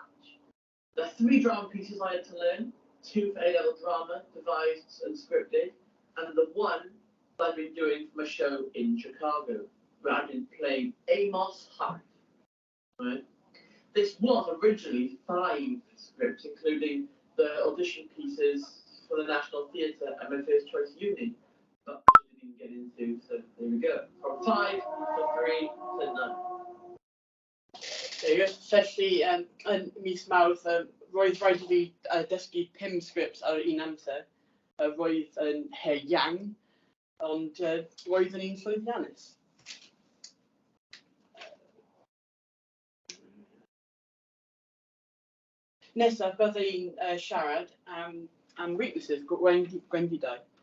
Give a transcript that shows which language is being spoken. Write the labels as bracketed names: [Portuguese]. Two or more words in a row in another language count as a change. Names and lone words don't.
[English] There are 3 drama pieces I had to learn, 2 for A-level drama, devised and scripted, and the 1 that I've been doing from a show in Chicago, where I've been playing Amos Hyde. Right? This was originally 5 scripts, including the audition pieces for the National Theatre and my First Choice Uni, but which I didn't even get into, so there we go. From 5 to 3 to 9. [Welsh] Felly, yn mis Mawrth, roedd rhaid i fi dysgu 5 sgrips ar un amser. Roedd yn He Yang, ond roedd yn un llwyddiannus. Nesaf, byddai'n siarad am weaknesses gwendidau.